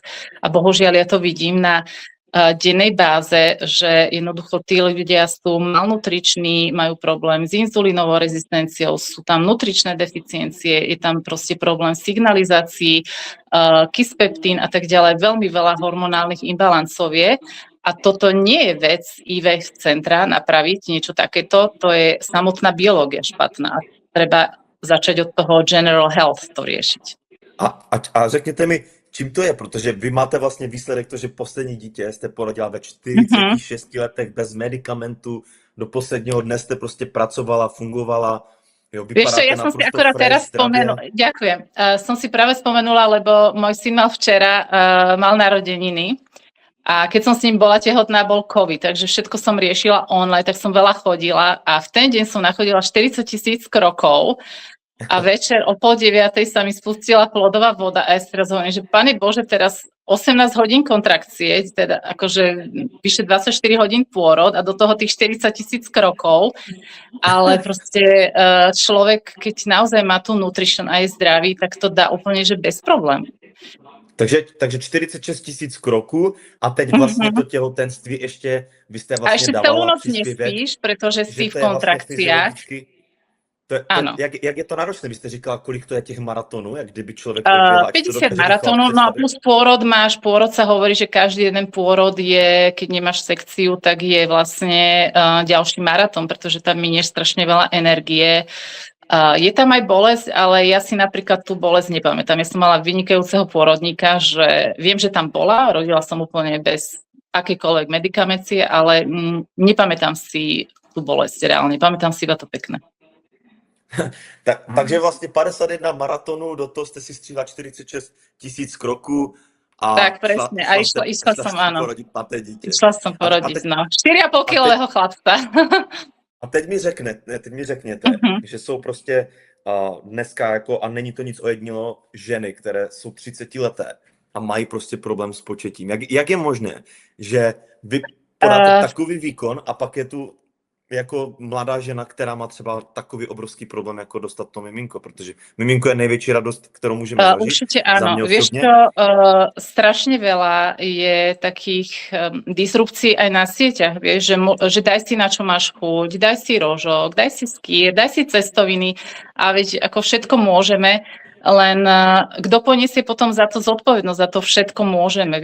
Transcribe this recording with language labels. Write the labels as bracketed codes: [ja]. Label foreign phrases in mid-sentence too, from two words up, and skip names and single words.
[sk] A bohužiaľ ja to vidím na dennej báze, že jednoducho tí ľudia sú malnutriční, majú problém s inzulínovou rezistenciou, sú tam nutričné deficiencie, je tam proste problém signalizácií, kispeptín a tak ďalej, veľmi veľa hormonálnych imbalancov je. A toto nie je vec IVF centra napraviť niečo takéto, to je samotná biológia špatná. Treba začať od toho [en] general health [sk] to riešiť. [cs] a řekněte mi, čím to je, protože vy máte vlastně výsledek to, že poslední dítě jste porodila ve 46 letech bez medicamentu, do posledního dne jste prostě pracovala, fungovala. [sk] Jo, vieš čo, ja som si akorát teraz spomenula, ďakujem, som si práve spomenula, lebo môj syn mal narodeniny a keď som s ním bola tehotná, bol COVID, takže všetko som riešila online, tak som veľa chodila a v ten deň som nachodila 40 000 krokov a večer o 8:30 sa mi spustila plodová voda a ja si teraz hovorím, že Pane Bože, teraz 18 hodín kontrakcie, teda akože vyše 24 hodín pôrod a do toho tých 40 000 krokov, ale proste človek, keď naozaj má tú nutrition a je zdravý, tak to dá úplne, že bez problémů. [cs] Takže 46 000 kroků a teď vlastně to těhotenství ještě, vy jste vlastně [sk] a ešte dávala celú noc [cs] příspěvek, [sk] nespíš, pretože si v [cs] že to je [sk] kontrakciách. [cs] vlastně [sk] Áno. [cs] jak je to náročné? Vy ste říkala, kolik to je těch maratonů, jak kdyby člověk [sk] 50 maratónov, no a plus pôrod pôrod sa hovorí, že každý jeden pôrod je, keď nemáš sekciu, tak je vlastne ďalší maratón, pretože tam minieš strašne veľa energie. Je tam aj bolesť, ale ja si napríklad tú bolesť nepamätám. Ja som mala vynikajúceho pôrodníka, že viem, že tam bola, rodila som úplne bez akékoľvek medikamencie, ale nepamätám si tú bolesť reálne, pamätám si iba to pekné. [cs] Takže vlastně 51 maratonů, do toho jste si stříhla 46 000 kroků a [sk] tak presne, a išla som, áno. Išla som porodiť, no. 4,5-kilového chlapca. [cs] A teď mi řekněte, že jsou prostě dneska jako, a není to nic ojedinělého, ženy, které jsou 30 leté a mají prostě problém s početím. Jak je možné, že vy podáte takový výkon a pak je tu jako mladá žena, která má třeba takový obrovský problém, jako dostat to miminko, protože miminko je největší radost, kterou můžeme zažiť. [sk] Určite áno. Vieš čo, strašne veľa je takých disrupcií aj na sieťach, vieš, že daj si na čo máš chuť, daj si rožok, daj si skýr, daj si cestoviny a veď ako všetko môžeme, len kto poniesie potom za to zodpovednosť, za to všetko môžeme.